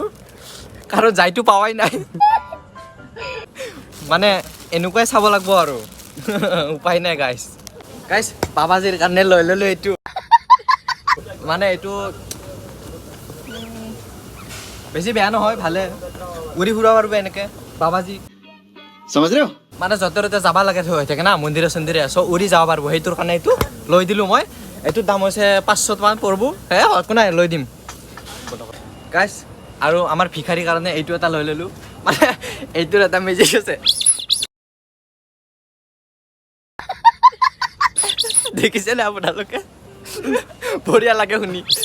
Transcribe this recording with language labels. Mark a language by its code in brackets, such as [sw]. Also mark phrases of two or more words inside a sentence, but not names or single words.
[as] কাৰণ যাইটো পাৱাই নাই মানে এনেকুৱাই চাব লাগিব আৰু উপায় নাই গাইজ গাইজ বাবাজিৰ কাৰণে লৈ ল'লোঁ এইটো মানে এইটো বেছি বেয়া নহয় ভালে উৰি ফুৰা পাৰব এনেকে বাবাজি [hi] समझ रहे हो [as] মানে য'তে ত'তে যাব লাগে হৈ থাকে না মন্দিৰে চন্দিৰে চ' উৰি যাব পাৰব সেইটোৰ কাৰণে এইটো লৈ দিলোঁ মই এইটোৰ দাম হৈছে 500 টকা পৰিব হে একো নাই লৈ দিম গাইজ আৰু আমাৰ ভিখাৰীৰ কাৰণে এইটো এটা লৈ ল'লোঁ মানে এইটোৰ এটা মেজিক আছে দেখিছেনে আপোনালোকে বঢ়িয়া লাগে শুনি